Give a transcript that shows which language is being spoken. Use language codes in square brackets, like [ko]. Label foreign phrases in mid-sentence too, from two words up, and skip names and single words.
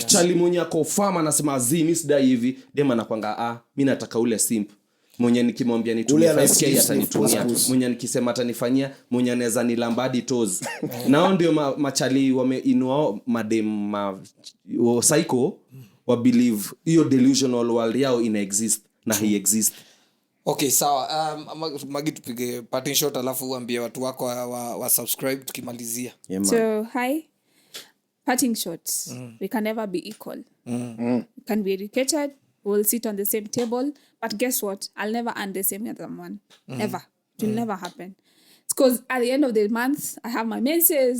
[sw] chali mwenye ako farm anasema mimi sidai hivi dem anakwanga mimi nataka ule simp mwenye nikimwambia nitumie Ule 5k ana atanitumia sniff, mwenye nikisema atanifanyia mwenye anaweza nilambadi toes nao ndio machali wameinua madem psycho wa believe hiyo [en] delusional world [sw] yao ina exist na [en] he exist. [sw] Okay, sawa. Magi tupige parting shot alafu uambie watu wako wa subscribe tukimalizia. [en] Yeah, man. So, hi. Parting shots. We can never be equal. We can be educated. We'll sit on the same table. But guess what? I'll never earn the same as someone. Ever. It will never happen. It's because at the end of the month, I have my menses.